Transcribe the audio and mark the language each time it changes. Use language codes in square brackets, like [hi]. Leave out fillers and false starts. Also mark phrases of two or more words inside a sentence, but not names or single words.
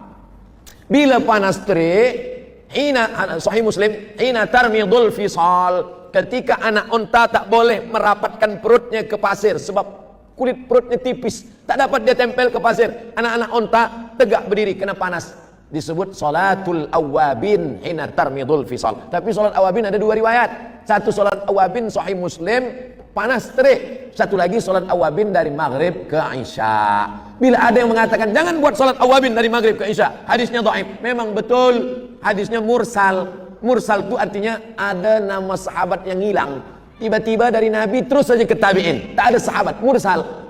[ms] Bila panas terik, Sahih Muslim, [ar] حين ترمض الفصال, [ms] ketika anak unta tak boleh merapatkan perutnya ke pasir sebab kulit perutnya tipis, tak dapat dia tempel ke pasir. Anak-anak unta tegak berdiri kena panas, disebut [ar] صلاة الأوابين حين ترمض الفصال. [ms] Tapi salat awabin ada 2 riwayat. Satu salat awabin Sahih Muslim, panas terik. Satu lagi salat awabin dari maghrib ke isya. Bila ada yang mengatakan jangan buat salat awabin dari maghrib ke isya, hadisnya dhaif, memang betul hadisnya mursal. Mursal itu artinya ada nama sahabat yang hilang, tiba-tiba dari Nabi terus saja ke tabi'in, tak ada sahabat, mursal.